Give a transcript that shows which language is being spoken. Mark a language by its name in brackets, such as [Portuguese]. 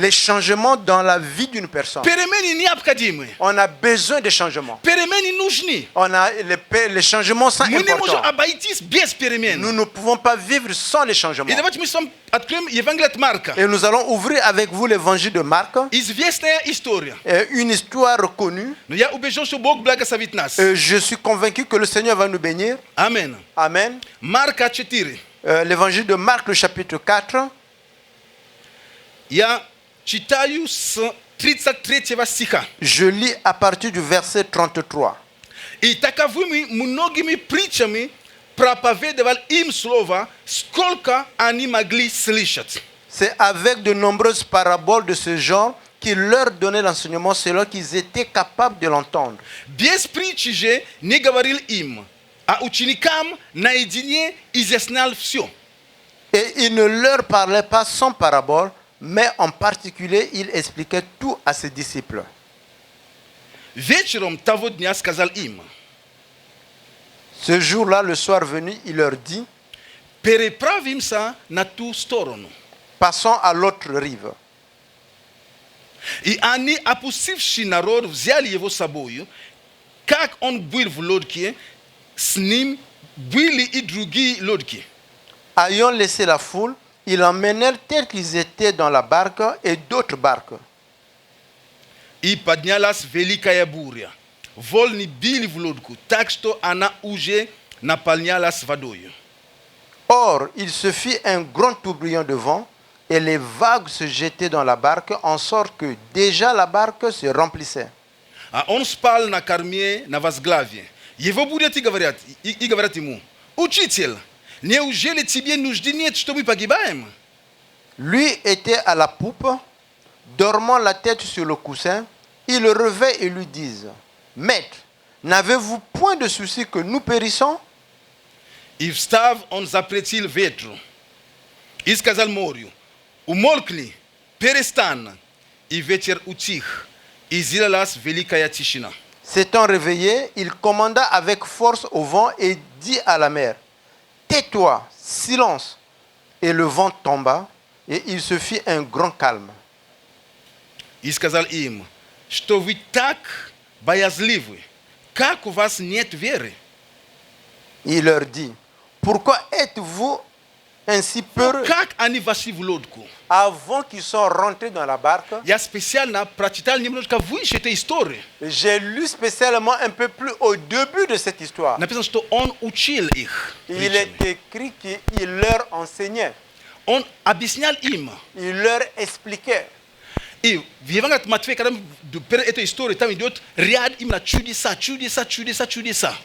[French] les changements dans la vie d'une personne. [Russian] Перемены необходимы. [French] On a besoin de changements. [Russian] Перемены нужны. [French] On a les changements sont [Russian] Мы не можем [French] importants. [Russian] обойтись без перемен. [French] Nous ne pouvons pas vivre sans les changements. [Russian] И давайте мы с вами откроем Евангелие от Марка. [French] Et nous allons ouvrir avec vous l'évangile de Marc, [Russian] Известная история. [French] une histoire reconnue. [Russian] Но я убежден, что Бог благословит нас. [French] Je suis convaincu que le Seigneur va nous bénir. [Russian] Амен. [French] Amen. [Russian] Марка 4. [French] L'évangile de Marc, le chapitre 4. [Russian] Я читаю с 33 стиха. [French] Je lis à partir du verset 33. [Russian] И таковыми многими притчами проповедовал им слово, сколько они могли слышать. [French] C'est avec de nombreuses paraboles de ce genre qu'il leur donnait l'enseignement selon qu'ils étaient capables de l'entendre. [Russian] Без притчи же не говорил им, а ученикам наедине изъяснял все. [French] Et il ne leur parlait pas sans parabole, mais en particulier, il expliquait tout à ses disciples. [Russian] Вечером того дня сказал им, [French] Ce jour-là, le soir venu, il leur dit, [Russian] переправимся на ту сторону. [French] passons à l'autre rive. [Russian] И они, опустивши народ, взяли его с собою. Как он был в лодке, с ним были и другие лодки. [French] Ayant laissé la foule, ils l'emmenèrent tels qu'ils étaient dans la barque et d'autres barques. [Russian] И поднялась великая буря. Волны били в лодку, так что она уже наполнялась водою. [French] Or, il se fit un grand tourbillon de vent, et les vagues se jetaient dans la barque, en sorte que déjà la barque se remplissait. [Russian] А он спал на корме, на возглаве. Его будут и говорят ему, «Учитель, неужели тебе нужды нет, что мы погибаем?» [French] Lui était à la poupe, dormant la tête sur le coussin. Ils le réveillent et lui disent, Maître, n'avez-vous point de souci que nous périssons? [Russian] И встав, он запретил ветру. И сказал морю, «Умолкни, перестань». И ветер утих, и сделалась великая тишина. [French] S'étant réveillé, il commanda avec force au vent et dit à la mer, Tais-toi, silence. Et le vent tomba, et il se fit un grand calme. [Russian] И сказал им, что вы так боязливы, как у вас нет веры? [French] Il leur dit, Pourquoi êtes-vous ainsi peureux? [Russian] Как они вошли в лодку? [French] Avant qu'ils soient rentrés dans la barque, [Russian] Я специально прочитал немножко выше этой истории. [French] j'ai lu spécialement un peu plus au début de cette histoire. [Russian] Написано, что он учил их. [French] Il est écrit qu'il leur enseignait, [Russian] Он объяснял им. [French] il leur expliquait. [Russian] И в Евангелии от Матфея, когда перед этой историей, там идет ряд именно чудеса, чудеса, чудеса, чудеса.